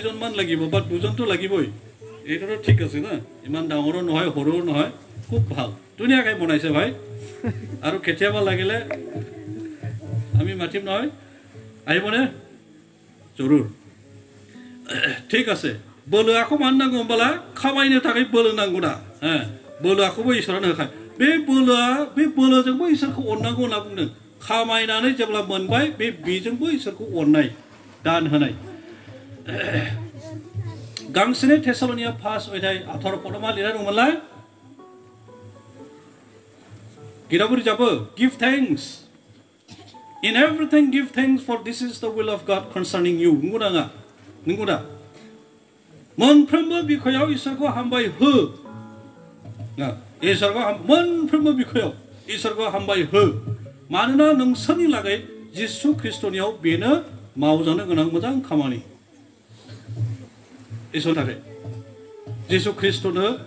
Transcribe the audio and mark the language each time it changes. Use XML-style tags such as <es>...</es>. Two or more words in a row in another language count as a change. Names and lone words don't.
<as>জন মান লাগিব বা 2 জনটো লাগিবই এইটো ঠিক আছে না ইমান ডাঙৰো নহয় সৰুও নহয় খুব ভাল ধুনীয়াকৈ বনাইছে ভাই আৰু কেতিয়াবা লাগিলে আমি মাতিম নহয় আহিবনে জৰুৰ ঠিক আছে</as> <brx>बोलो आखौ मान नांगौ होमबाला खामायनो थाखाय बोलो नांगौ दा बोलो आखौबो इसोरानो होखाय बे बोलोजोंबो इसोरखौ अननांगौ होनना बुंदों खामायनानै जेब्ला मोनबाय बे बेजोंबो इसोरखौ अननाय दान होनाय गांसेनि थेसालनिया 5 अध्याय 18 पद मा लिरनाय दंमोनलाय गिराबो रिजाबो</brx> <en>give thanks in everything give thanks for this is the will of God concerning you</en> <brx>नंगौ दा मोनफ्रोमबो बिखयाव इसोरखौ हामबाय हो इसोरखौ मोनफ्रोमबो बिखयाव इसोरखौ हामबाय हो मानोना नोंसोरनि लागै जिसु ख्रीष्टनियाव बेनो मावजानो गोनां मोजां खामानि इसोरनि थाखाय जिसु ख्रीष्टनो</brx>